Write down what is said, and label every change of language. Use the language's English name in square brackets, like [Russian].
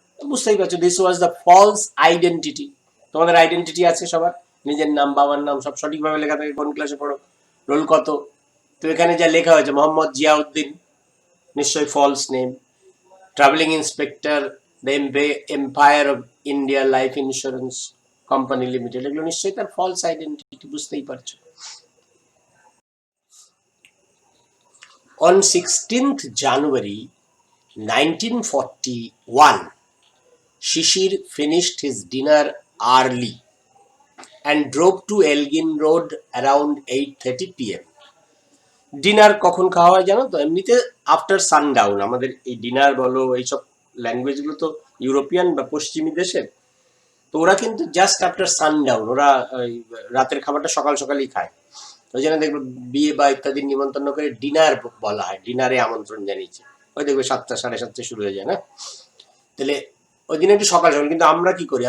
[Bangla] বুঝতেই পারছো, [English] This was the false identity. [Bangla] তোমাদের আইডেন্টিটি আছে সবার, নিজের নাম, বাবার নাম সব সঠিকভাবে লেখা থাকে, কোন ক্লাসে পড়ো, রোল কত, তো এখানে যা লেখা হয়েছে মোহাম্মদ জিয়াউদ্দিন, নিশ্চয়ই false name. Travelling inspector, the empire of India life insurance company limited, এগুলো নিশ্চয়ই তার ফলস আইডেন্টিটি, বুঝতেই পারছো। [English] On 16th January 1941, Shishir finished his dinner early and drove to Elgin Road around 8:30 p.m. [Bangla] Dinner কখন খাওয়া হয় জানো তো? এমনিতে আফটার সানডাউন, আমাদের এই ডিনার বলো, এইসব ল্যাঙ্গুয়েজগুলো তো ইউরোপিয়ান বা পশ্চিমী দেশের, তো ওরা কিন্তু [English] just after sundown, [Bangla] ওরা রাতের খাবারটা সকাল সকালই খায়। ওই জন্য দেখবে বিয়ে বা ইত্যাদি নিমন্ত্রণ করে ডিনার বলা হয়, ডিনারে আমন্ত্রণ জানিয়েছে, ওই দেখবে 7টা 7:30 শুরু হয়ে যায় না, তাহলে ওই দিন একটু সকাল সকাল। কিন্তু আমরা কি করি?